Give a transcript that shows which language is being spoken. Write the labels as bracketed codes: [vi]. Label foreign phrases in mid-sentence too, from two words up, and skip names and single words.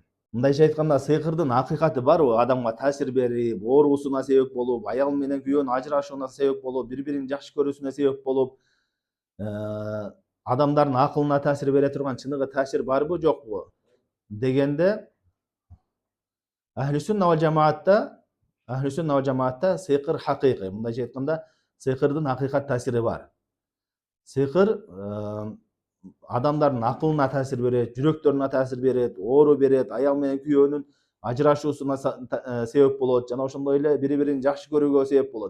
[ky] Мындайча айтканда, сыйкырдын акыйкаты барбы? Адамга таасир берип, оорусуна себеп болуп, аял менен күйөөнүн ажырашууна себеп болуп, бири-бирин жакшы көрүүсүнө себеп болуп, адамдардын акылына таасир бере турган чыныгы таасир барбы, жокпу дегенде, [ar] أهل السنة والجماعة [ky] сыйкыр хакыйкый. Мындайча айтканда, сыйкырдын акыйкат таасири бар. Сыйкыр адамдардын акылына таасир берет, жүрөктөрүнө таасир берет, оору берет, аял менен күйөөнүн ажырашуусуна себеп болот, жана ошондой эле бири-бирин жакшы көрүүгө себеп болот.